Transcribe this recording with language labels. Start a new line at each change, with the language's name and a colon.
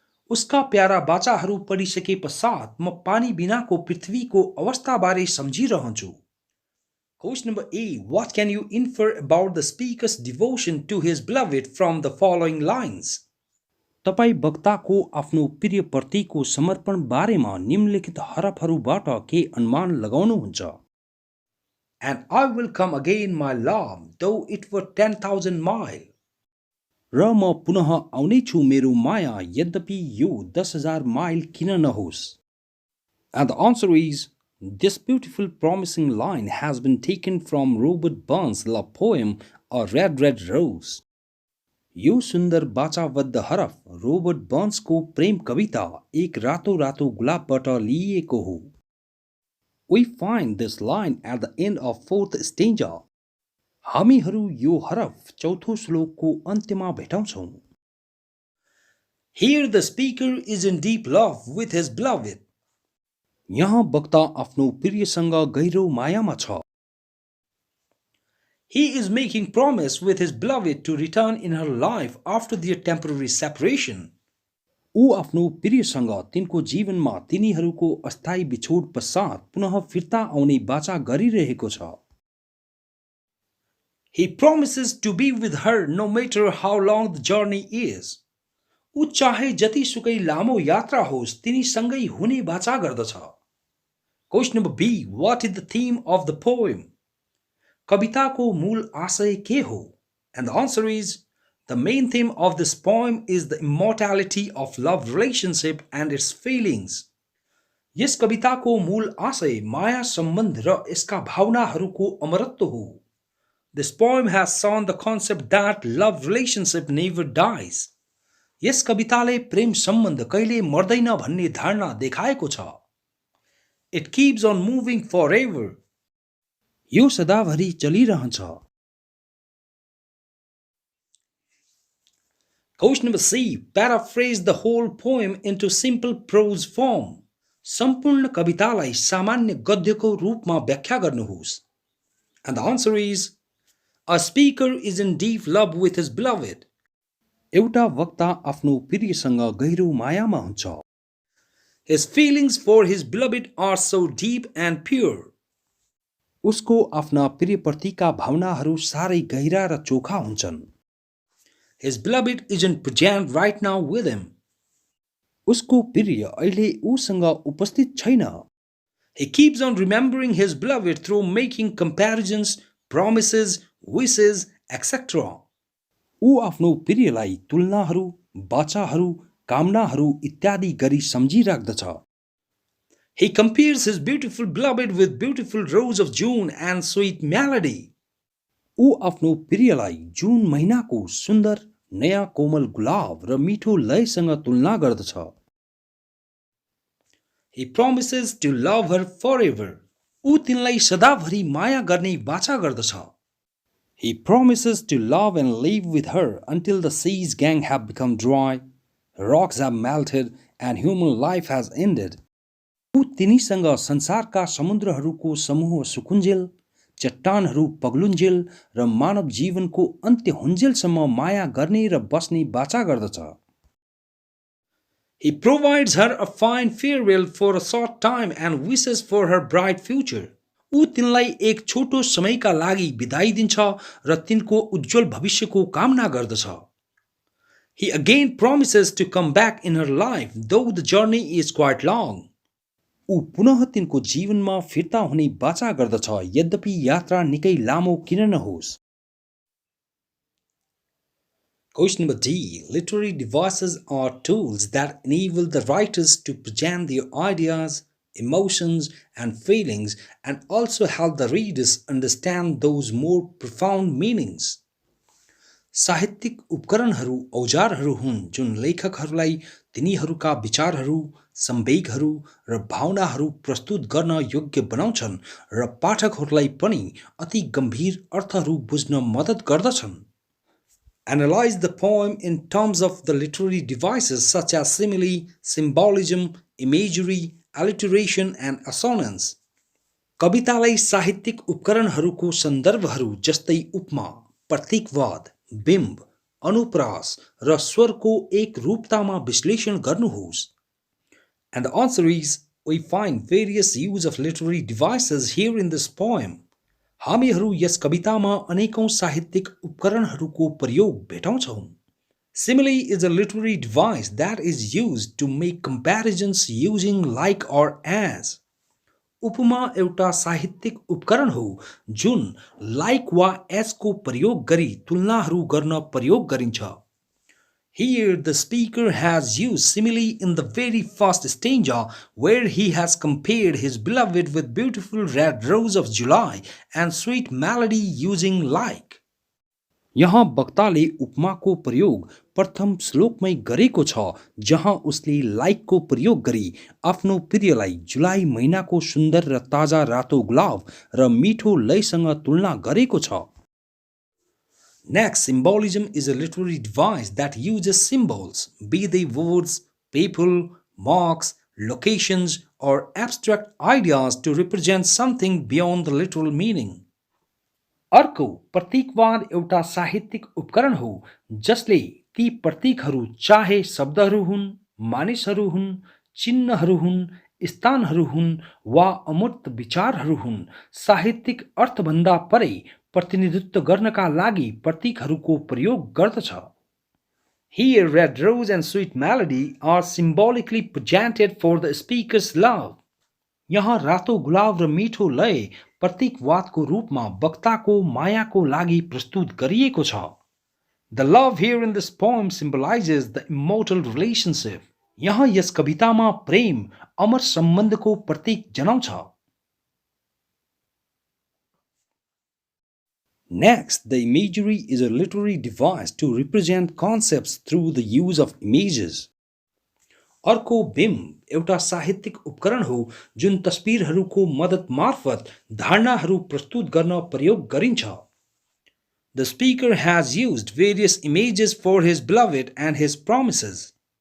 Nepali: उसका प्यारा बाचाहरू पढिसके पश्चात म पानी बिनाको पृथ्वीको अवस्थाबारे सम्झिरहन्छु।
English: Question number A. What can you infer about the speaker's devotion to his beloved from the following lines?
Nepali: तपाई वक्ताको आफ्नो प्रिय प्रतिको समर्पण बारेमा निम्नलिखित हरफहरूबाट के अनुमान लगाउनुहुन्छ?
English: And I will come again, my love, though it were 10,000 miles.
Nepali: र म पुनः आउने छु मेरो माया यद्यपि यो 10,000 माइल किन नहोस्।
English: And the answer is, this beautiful promising line has been taken from Robert Burns' love poem, A Red, Red Rose.
Nepali: यो सुन्दर बाचाबद्ध हरफ रोबर्ट बर्न्सको प्रेम कविता एक रातो रातो गुलाबबाट लिइएको हो.
English: We find this line at the end of fourth stanza.
Nepali: हामीहरू यो हरफ चौथो श्लोकको अन्त्यमा भेटाउँछौं.
English: Here the speaker is in deep love with his beloved.
Nepali: यहाँ वक्ता आफ्नो प्रियसँग गहिरो मायामा छ.
English: He is making promise with his beloved to return in her life after their temporary separation.
Nepali: ऊ आफ्नो प्रियसँग तिनको जीवनमा तिनीहरूको अस्थायी बिछोड पश्चात पुनः फिर्ता आउने बाचा गरिरहेको छ.
English: He promises to be with her no matter how long the journey is.
Nepali: ऊ चाहे जतिसुकै लामो यात्रा होस् तिनीसँगै हुने बाचा गर्दछ.
English: Question number B. What is the theme of the poem?
Nepali: कविताको मूल आशय के हो?
English: And the answer is, the main theme of this poem is the immortality of love relationship and its feelings.
Nepali: यस कविताको मूल आशय माया सम्बन्ध र यसका भावनाहरूको अमरत्व हो.
English: This poem has shown the concept that love relationship never dies.
Nepali: यस कविताले प्रेम सम्बन्ध कहिले मर्दैन भन्ने धारणा देखाएको छ.
English: It keeps on moving forever.
Nepali: यो सदाभरि चलिरहन्छ.
English: Question number C. Paraphrase the whole poem into simple prose form.
Nepali: सम्पूर्ण कवितालाई सामान्य गद्यको रूपमा व्याख्या गर्नुहोस्.
English: And the answer is, a speaker is in deep love with his beloved.
Nepali: एउटा वक्ता आफ्नो प्रियसँग गहिरो मायामा हुन्छ.
English: His feelings for his beloved are so deep and pure.
Nepali: उसको आफ्ना प्रियप्रतिका भावनाहरू साह्रै गहिरा र चोखा हुन्छन्.
English: His beloved isn't present right now with him.
Nepali: उसको प्रिय अहिले उसँग उपस्थित छैन.
English: He keeps on remembering his beloved through making comparisons, promises, wishes, etc.
Nepali: ऊ आफ्नो प्रियलाई तुलनाहरू, बाचाहरू, कामनाहरू इत्यादि गरी सम्झिराख्दछ.
English: He compares his beautiful beloved with beautiful rose of June and sweet melody.
Nepali: ऊ आफ्नो प्रियलाई जुन महिनाको सुन्दर नयाँ कोमल गुलाब र मिठो लयसँग तुलना गर्दछ.
English: He promises to love her forever.
Nepali: ऊ तिनलाई सदाभरि माया गर्ने वाचा गर्दछ.
English: He promises to love and live with her until the sea's gang have become dry, rocks have melted and human life has ended.
Nepali: ऊ तिनीसँग संसारका समुद्रहरूको समूह सुकुञ्जेल, चट्टानहरू पग्लुञ्जेल र मानव जीवनको अन्त्य हुन्जेलसम्म माया गर्ने र बस्ने वाचा गर्दछ.
English: He provides her a fine farewell for a short time and wishes for her bright future.
Nepali: ऊ तिनलाई एक छोटो समयका लागि बिदाई दिन्छ र तिनको उज्जवल भविष्यको कामना गर्दछ.
English: He again promises to come back in her life though the journey is quite long.
Nepali: ऊ पुनः तिनको जीवनमा फिर्ता हुने वाचा गर्दछ यद्यपि यात्रा निकै लामो किन नहोस्.
English: Question number D. Literary devices are tools that enable the writers to present their ideas, emotions and feelings and also help the readers understand those more profound meanings.
Nepali: साहित्यिक उपकरणहरू औजारहरू हुन् जुन लेखकहरूलाई तिनीहरूका विचारहरू, संवेगहरू र भावनाहरू प्रस्तुत गर्न योग्य बनाउँछन् र पाठकहरूलाई पनि अति गम्भीर अर्थहरू बुझ्न मद्दत गर्दछन्.
English: Analyze the poem in terms of the literary devices such as simile, symbolism, imagery, alliteration and assonance.
Nepali: कवितालाई साहित्यिक उपकरणहरूको सन्दर्भहरू जस्तै उपमा, प्रतीकवाद, बिम्ब, अनुप्रास र स्वरको एक रूपतामा विश्लेषण गर्नुहोस्.
English: And the answer is, we find various use of literary devices here in this poem.
Nepali: हामीहरू यस कवितामा अनेकौं साहित्यिक उपकरणहरूको प्रयोग भेटाउँछौं.
English: Simile is a literary device that is used to make comparisons using like or as.
Nepali: उपमा एउटा साहित्यिक उपकरण हो जुन like वा as को प्रयोग गरी तुलनाहरू गर्न प्रयोग गरिन्छ.
English: Here the speaker has used simile in the very first stanza where he has compared his beloved with beautiful red rose of July and sweet melody using like.
Nepali: यहाँ वक्ताले उपमाको प्रयोग प्रथम श्लोकमै गरेको छ, जहाँ उसले लाइकको प्रयोग गरी आफ्नो प्रियलाई जुलाई महिनाको सुन्दर र ताजा रातो गुलाब र मिठो लयसँग तुलना गरेको छ।
English: Next, symbolism is a literary device that uses symbols, be they words, people, marks, locations, or abstract ideas to represent something beyond the literal meaning.
Nepali: अर्को प्रतीकवाद एउटा साहित्यिक उपकरण हो जसले ती प्रतीकहरू चाहे शब्दहरू हुन्, मानिसहरू हुन्, चिन्हहरू हुन्, स्थानहरू हुन् वा अमूर्त विचारहरू हुन्, साहित्यिक अर्थभन्दा परे प्रतिनिधित्व गर्नका लागि प्रतीकहरूको प्रयोग गर्दछ।
English: Here, red rose and sweet melody are symbolically presented for the speaker's love.
Nepali: यहाँ रातो गुलाब र मिठो लय प्रतीकवादको रूपमा वक्ताको मायाको लागि प्रस्तुत गरिएको छ।
English: The love here in this poem symbolizes the immortal relationship.
Nepali: यहाँ यस कवितामा प्रेम अमर सम्बन्धको प्रतीक जनाउँछ।
English: Next, the imagery is a literary device to represent concepts through the use of images.
Nepali: अर्को बिम्ब एउटा साहित्यिक उपकरण हो जुन तस्बिरहरूको मद्दत मार्फत धारणाहरू प्रस्तुत गर्न प्रयोग गरिन्छ।
English: The speaker has used various images for his beloved and his promises.